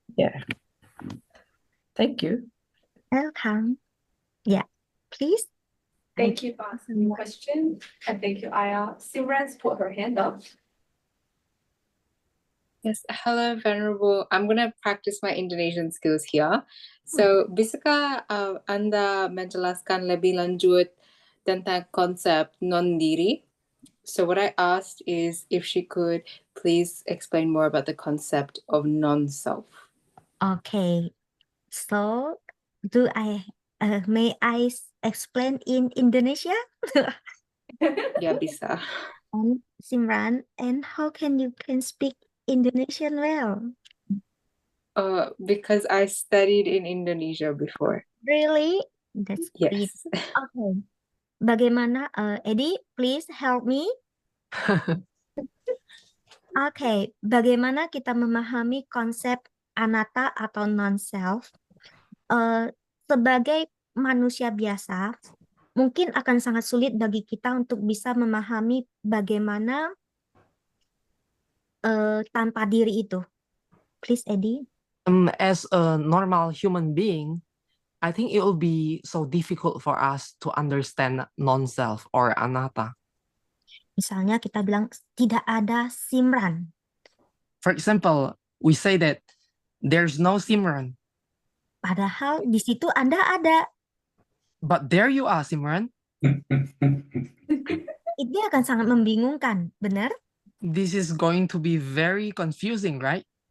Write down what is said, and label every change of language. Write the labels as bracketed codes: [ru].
[en] Yeah. Thank you. Welcome. Yeah, please. Thank you for asking your question, and thank you, Aya. Simran's put her hand up. Yes, hello, Venerable. I'm going to practice my Indonesian skills here. [id] So, bisakah Anda menjelaskan lebih lanjut tentang konsep non-diri? [en] So, what I asked is if she could please explain more about the concept of non-self. Okay. So, may I explain in Indonesia? [id] Ya, bisa. [en] And Simran, and how can you speak Indonesian well? Because I studied in Indonesia before. Really? That's great. Yes. Okay. Bagaimana, Eddie, please help me. [id] Oke, bagaimana kita memahami konsep anatta atau non-self? Sebagai manusia biasa, mungkin akan sangat sulit bagi kita untuk bisa memahami bagaimana tanpa diri itu. [en] Please, Eddie. As a normal human being, I think it will be so difficult for us to understand non-self or anatta. [id] Misalnya kita bilang tidak ada Simran. [en] For example, we say that there's no Simran. [id] Padahal di situ Anda ada. [en] But there you are, Simran. [id] Ini akan sangat membingungkan, benar? [en] This is going to be very confusing, right?